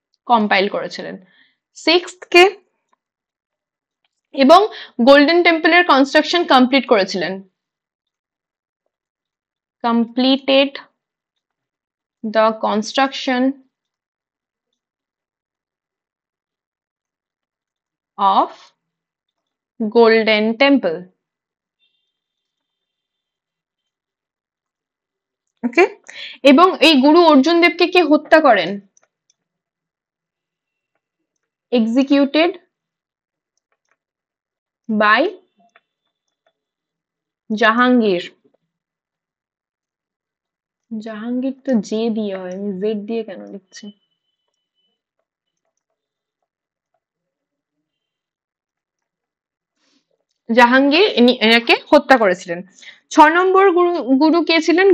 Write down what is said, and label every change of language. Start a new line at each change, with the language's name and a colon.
Bangla: Compile করেছিলেন। Sixth কে, এবং golden টেম্পলের construction complete করেছিলেন।
English: completed the construction of golden temple.
Bangla: ওকে, এবং এই গুরু অর্জুন দেবকে কে হত্যা করেন?
English: executed by Jahangir.
Bangla: জাহাঙ্গীর তো জে দিয়ে হয়, আমি জেড দিয়ে কেন লিখছি? জাহাঙ্গীর এনাকে হত্যা করেছিলেন। 6 নম্বর গুরু কে ছিলেন?